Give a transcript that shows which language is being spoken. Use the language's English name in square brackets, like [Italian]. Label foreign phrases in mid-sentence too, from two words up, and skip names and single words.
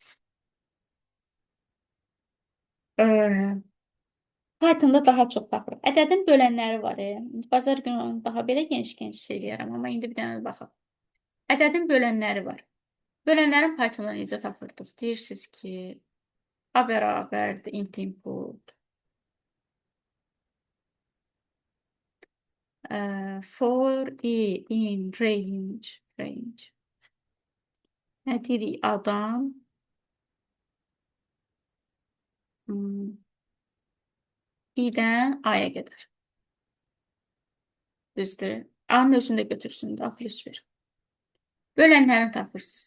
[Azerbaijani] Ee, Pythonda daha çox tapırıq. Ədədin bölənləri var. Bazar günü onu daha belə geniş şey eləyərəm, amma indi bir dənə baxaq. Ədədin bölənləri var. Bölənlərin Pythonda necə tapırdıq? Deyirsiniz ki, A bərabərdir [English] int input. For I in range. [Azerbaijani] Nə deyirik? Adam i-dən a-ya qədər. Düzdür. A-nın özünü də götürsün də, plus 1. Bölənlərini tapırsınız.